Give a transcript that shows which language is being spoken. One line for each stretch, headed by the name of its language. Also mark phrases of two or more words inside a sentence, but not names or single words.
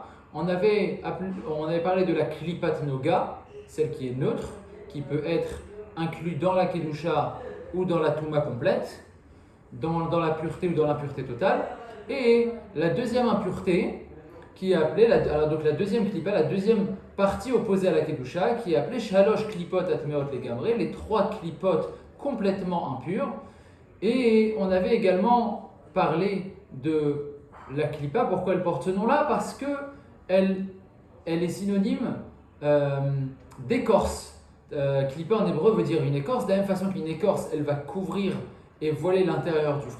French: On avait parlé de la
Hebrew: קליפת נוגה,
French: celle qui est neutre, qui peut être inclue dans la kedusha ou dans la touma complète, dans la pureté ou dans l'impureté totale. Et la deuxième impureté, qui est appelée, donc la deuxième klippa, la deuxième partie opposée à la kedusha, qui est appelée
Hebrew: שלוש קליפות הטמאות לגמרי,
French: les trois klipot complètement impurs. Et on avait également parler de la klippa. Pourquoi elle porte ce nom-là? Parce que elle est synonyme d'écorce. Klippa en hébreu veut dire une écorce. De la même façon qu'une écorce, elle va couvrir et voiler l'intérieur du fruit.